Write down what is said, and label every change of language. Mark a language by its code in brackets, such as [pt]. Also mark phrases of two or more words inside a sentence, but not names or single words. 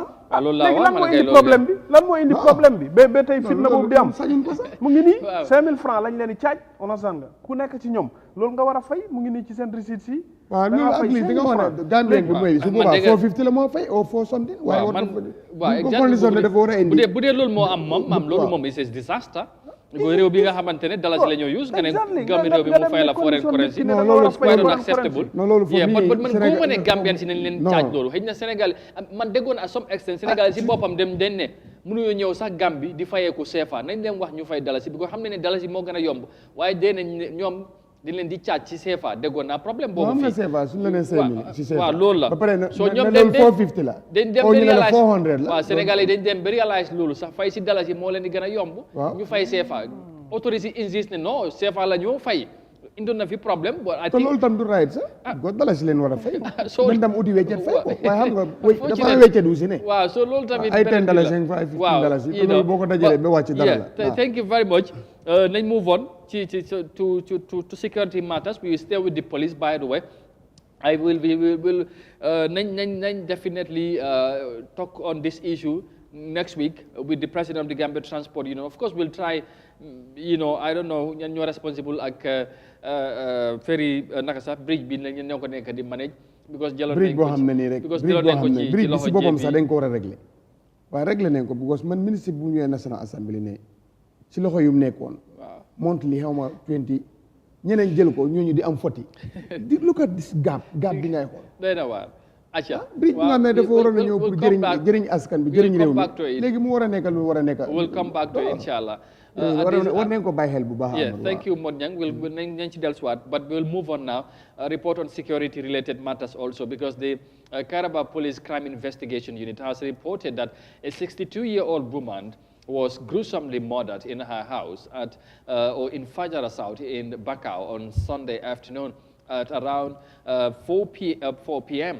[wo] léegi lan moo indi problème bi lan moo indi problème bi ba tey fitna boobu di am mu ngi nii 5000 francs lañ leen di caaj understand nga ku nekk ci ñoom loolu nga war a fay mu ngi nii ci seen receipt si waaw loolu ak lii di nga wax ne Gambien bi mooy su boobaa 450 la moo fay au 4something waaye bu dee loolu moo am moom loolu moom c'est disaster réew bi nga xamante ne dalasi la ñoo use nga ne Gambien réew bi mu fay la [en] foreign currency [wo] loolu [en] quite unacceptable [wo] loolu foofu man góoma ne Gambien si nañ leen caaj loolu xëy na Sénégal man déggoon à [en] some extent [wo] Sénégal si boppam dem den ne mënuñoo ñëw sax Gambie di fayeeku CFA nañ leen wax ñu fay dalasi bi ko xam ne ne dalasi moo gën a yomb waaye dee nañ ñoom di leen di caaj ci CFA déggoon naa problème boobu fii CFA suñu la nee 5000 ci CFA waaw loolu la ba pare na soo ñoom loolu 450 la dañ dem ba réalise waaw Sénégalais dañ dem ba réalise loolu sax fay si dalasi moo leen di gën a yomb ñu fay CFA autorité insiste ne non CFA la ñu fay indoon na fi problème te loolu tam du right sax go dalasi leen war a fay nañ dem uti weccet fay ko waaye xam nga dafa weccet wu si ne waaw so loolu tamit ay 10 dalasi ay 15 dalasi te loolu boo ko dajalee ba wàcc dara la [en] thank you very much nañ move on to security matters. We will stay with the police, by the way. We will definitely talk on this issue next week with the president of the Gambia Transport Union. Of course, we'll try, I don't know, you're responsible like ferry nakasa [wo] bridge bi ñoo ko nekk di manage [en] because [wo] jëloon nañ ko ci bridge bi si boppam sax dañ ko war a régler waaye régler nañ ko because man ministre bu ñëwee National Assembly ne si loxo yu mu nekkoon monthly xaw ma 20 ñeneen jël ko ñooñu di am foti di [en] look at this gap [wo] bi ngay xool day na waar acca bridge bi nga xam ne dafa waroon a ñëw pour jëriñ askan bi jëriñ réew mi léegi mu war a nekk lu war a nekk [en] we'll come back to it inshallah [wo] war nañ ko bàyyi xel bu baax [en] thank you Modou Niang [wo] nañ ci dellusiwaat [en] but we'll move on now report on security related matters also because the Kairaba Police Crime Investigation Unit has reported that a 62-year-old woman was gruesomely murdered in her house or in Fajara South in Bakau on Sunday afternoon at around 4 p.m.